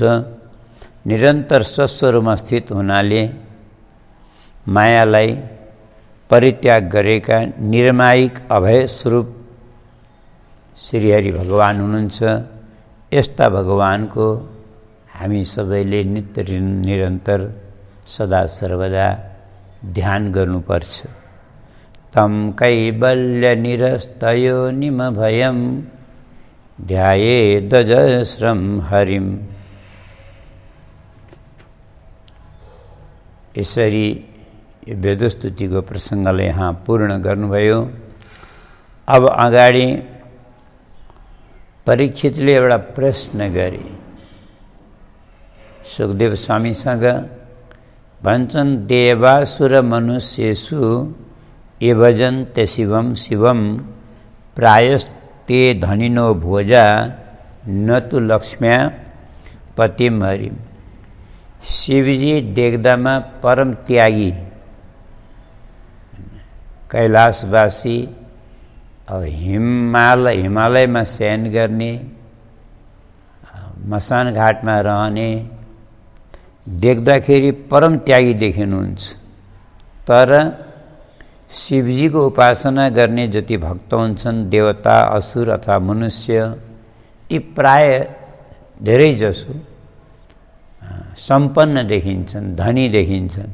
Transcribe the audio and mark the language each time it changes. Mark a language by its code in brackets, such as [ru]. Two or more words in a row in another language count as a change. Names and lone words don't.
[ne] निरन्तर स्वस्वरूपमा स्थित हुनाले मायालाई परित्याग गरेका निर्मायिक अभय स्वरूप श्रीहरि भगवान हुनुहुन्छ। यस्ता भगवानको हामी सबैले नित्य निरन्तर सदा सर्वदा ध्यान गर्नुपर्छ। [sa] तम कैवल्य निरस्तयोनिम भयं ध्यायेदजस्रं हरिं। [ne] यसरी वेदस्तुतिको प्रसङ्गले यहाँ पूर्ण गर्नुभयो। अब अगाडि परीक्षितले एउटा प्रश्न गरे सुखदेव स्वामीसँग। भन्छन्, [sa] देवासुर मनुष्येषु ये भजन्ते शिवं शिवं प्रायस्ते धनिनो भोजा न तु लक्ष्म्या पतिम हरिम। [ne] शिवजी देख्दामा परम त्यागी, कैलाशवासी, अब हिमालयमा शयन गर्ने, मसान घाटमा रहने, देख्दाखेरि परम त्यागी देखिनुहुन्छ। तर शिवजीको उपासना गर्ने जति भक्त हुन्छन्, देवता, असुर अथवा मनुष्य, ती प्राय धेरैजसो सम्पन्न देखिन्छन्, धनी देखिन्छन्।